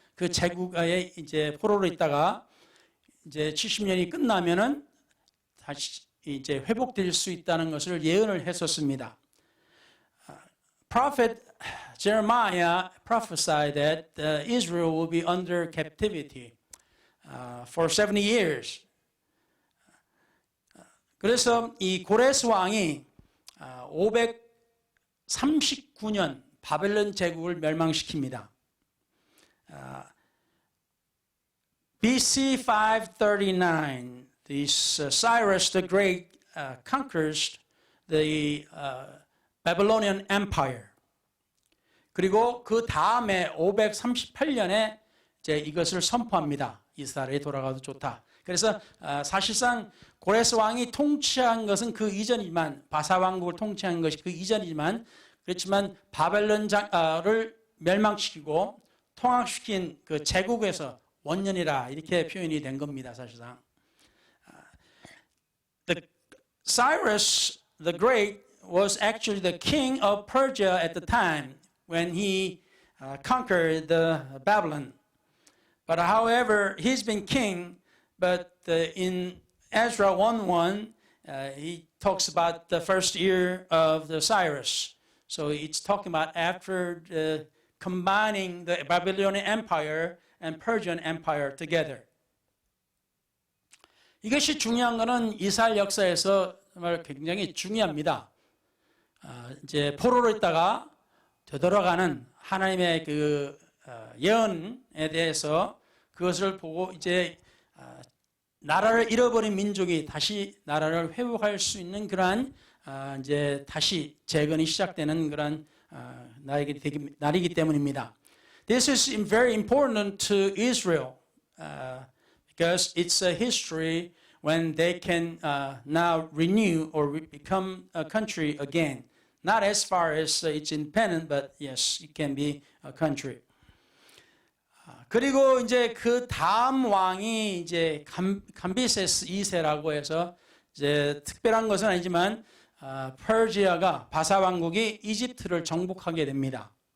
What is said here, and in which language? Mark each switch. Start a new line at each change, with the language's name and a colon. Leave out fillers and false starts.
Korean: 그 제국에 이제 포로로 있다가 이제 70년이 끝나면은 다시 이제 회복될 수 있다는 것을 예언을 했었습니다.
English: Prophet Jeremiah prophesied that Israel will be under captivity for 70 years.
Korean: 그래서 이 고레스 왕이 539년 바벨론 제국을 멸망시킵니다.
English: BC 539, this Cyrus the Great conquers the Babylonian Empire.
Korean: 그리고 그 다음에 538년에 이제 이것을 선포합니다. 이스라엘에 돌아가도 좋다. 그래서 사실상 고레스 왕이 통치한 것은 그 이전이지만, 바사 왕국을 통치한 것이 그 이전이지만 그렇지만 바벨론을 멸망시키고 통합시킨 그 제국에서 원년이라 이렇게 표현이 된 겁니다. 사실상.
English: Cyrus the Great was actually the king of Persia at the time when he conquered the Babylon. But however, he's been king, but in Ezra 1:1, he talks about the first year of the Cyrus. So it's talking about after combining the Babylonian Empire and Persian Empire together.
Korean: 이것이 중요한 것은 이스라엘 역사에서 정말 굉장히 중요합니다. 이제 포로로 있다가 되돌아가는 하나님의 그 예언에 대해서 그것을 보고 이제 나라를 잃어버린 민족이 다시 나라를 회복할 수 있는 그러한 이제 다시 재건이 시작되는 그런 날이기 때문입니다.
English: This is very important to Israel because it's a history when they can now renew or become a country again. Not as far as it's independent, but yes, it can be a country.
Korean: 그리고 이제 그 다음 왕이 이제 감비세스 2세라고 해서 이제 특별한 것은 아니지만 퍼시아가 바사 왕국이 이집트를 정복하게 됩니다.